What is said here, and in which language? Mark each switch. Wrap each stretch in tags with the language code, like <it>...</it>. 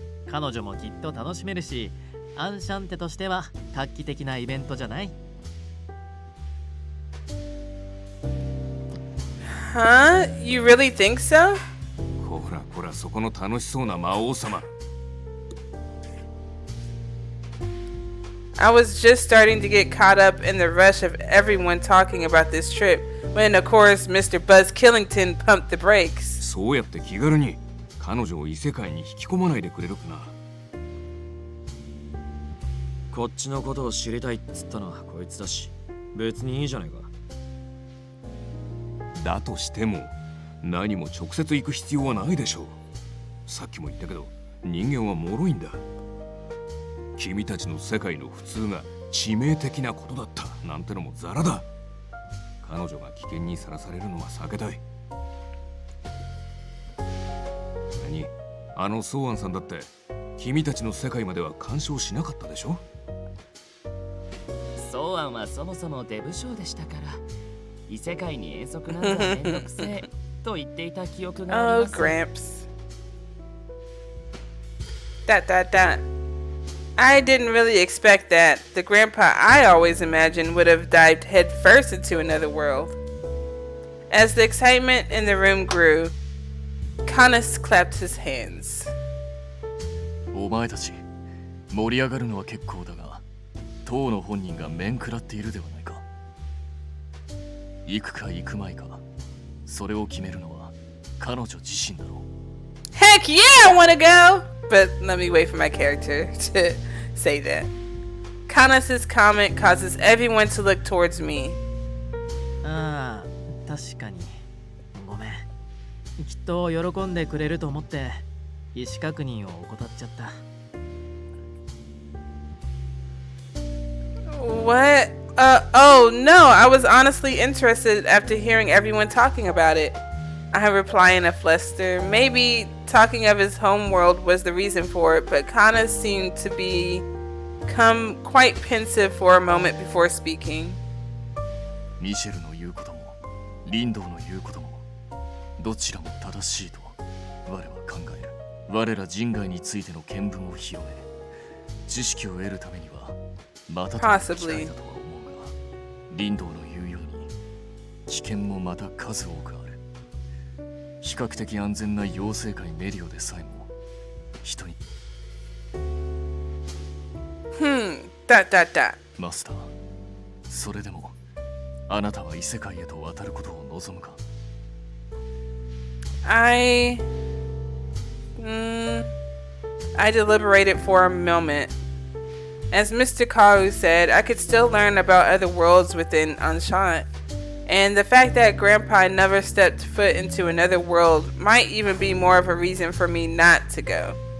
<ja>彼女もきっと楽しめるし、アンシャンテとしては画期的なイベントじゃない</ja> <en>Huh? You really think so?</en> <ja>ほらほらそこの楽しそうな魔王様。</ja> <en>I was just starting to get caught up in the rush of everyone talking about this trip when, of course, Mr. Buzz Killington pumped the brakes.</en> <ja>そうやって気軽に彼女を異世界に引き込まないでくれるかな。こっちのことを知りたいっつったのはこいつだし、別にいいじゃないか。だとしても何も直接行く必要はないでしょう。さっきも言ったけど人間は脆いんだ。君たちの世界の普通が致命的なことだったなんてのもザラだ。彼女が危険にさらされるのは避けたい。何？あのソーアンさんだって君たちの世界までは干渉しなかったでしょ。ソーアンはそもそもデブ症でしたから異世界に遠足なんざめんどくせえと言っていた記憶があります。</ja> <en>Oh, Gramps. Dot. I didn't really expect that. The grandpa I always imagined would have dived headfirst into another world. As the excitement in the room grew, Canus clapped his hands.</en> <ja>お前たち盛り上がるのは結構だが、当の本人が面食らっているではないか。行くか行くまいか、それを決めるのは彼女自身だろう。</ja> <en>Heck yeah, I wanna go! But let me wait for my character to say that. Canus's comment causes everyone to look towards me.</en> <ja>ああ、確かに。ごめん。きっと喜んでくれると思って意思確認を怠っちゃった。</ja> <en>What? Oh no, I was honestly interested after hearing everyone talking about it. I reply in a fluster. Maybe talking of his home world was the reason for it, but Canus seemed to become quite pensive for a moment before speaking.</en> <ja>ミシェルの言うこともリンドウの言うこともどちらも正しいと我は考える。我ら人外についての見聞を広め知識を得るためにはまたとない機会だとは思うが、リンドウの言うように危険もまた数多くある。比較的安全な妖精界メディオでさえも人にマスター、それでもあなたは異世界へと渡ることを望むか。</ja> <en>I deliberated for a moment. As Mr. Karu said, I could still learn about other worlds within Enchanté. And the fact that Grandpa never stepped foot into another world might even be more of a reason for me not to go.</en>